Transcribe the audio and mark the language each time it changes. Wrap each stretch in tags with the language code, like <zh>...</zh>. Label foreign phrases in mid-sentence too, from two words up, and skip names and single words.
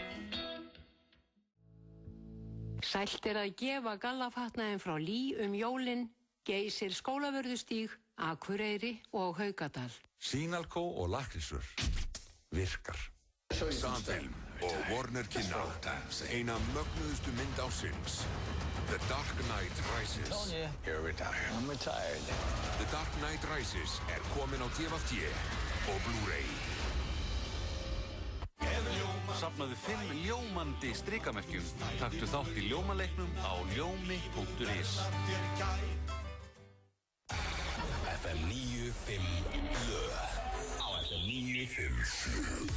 <is>Sælt er að gefa gallafatnaðinn frá Lí jólin, Geysir Skólavörðustíg, Akureyri og Haukadal. Sýnalkó og lakrísur virkar. Samfilm og Warner kynna eina mögnuðustu mynd ársins.</is> <en>The Dark Knight Rises. Tony, you're retired. I'm retired.</en> <is>The Dark Knight Rises komin á DVD og Blu-ray. Safnaðu 5 ljómandi strikamerkjum. Taktu þátt í ljómaleiknum á ljómi.is. FM 95 blöð á FM 95.</is>